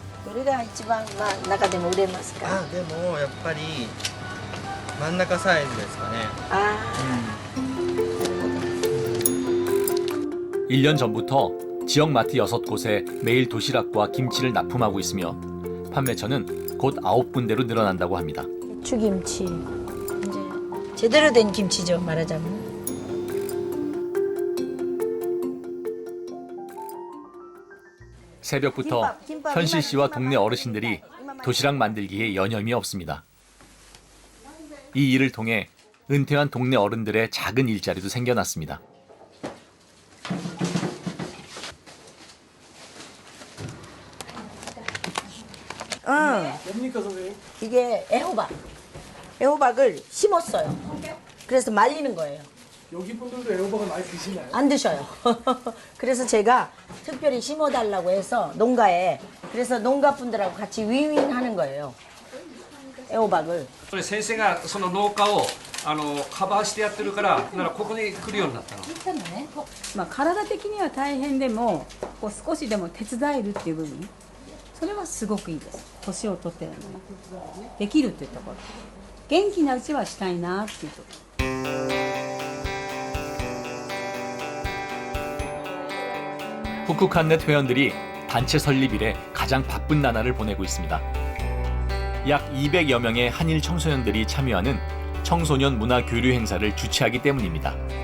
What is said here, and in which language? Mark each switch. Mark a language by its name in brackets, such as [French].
[Korean] 우리가 [Japanese] 이치방中でも売れますか? でもやっぱり真ん中サイズですかね. [Korean] 1년 전부터 지역 마트 6곳에 매일 도시락과 김치를 납품하고 있으며 판매처는 곧 9군데로 늘어난다고 합니다. 추김치, 이제 제대로 된 김치죠, 말하자면. 새벽부터 현실 씨와 동네 어르신들이 도시락 만들기에 여념이 없습니다. 이 일을 통해 은퇴한 동네 어른들의 작은 일자리도 생겨났습니다. 뭡니까, 선생님? 이게 애호박. 애호박을 심었어요. 그래서 말리는 거예요. 여기 분들도 애호박을 많이 드시나요? 안 드셔요. 그래서 제가 특별히 심어달라고 해서 농가에, 그래서 농가 분들하고 같이 윈윈하는 거예요. 애호박을 [Japanese] これ先生がその廊下をカバーしてやってるからならここに来るようになったの。まあ、体的には大変でもこう少しでも手伝えるっていう部分、それはすごくいいです。年を取ってるのにできるっていうところ、元気なうちはしたいなっていうところ。 [Korean] 후쿠칸넷 회원들이 단체 설립 이래 가장 바쁜 나날을 보내고 있습니다. 약 200여 명의 한일 청소년들이 참여하는 청소년 문화 교류 행사를 주최하기 때문입니다.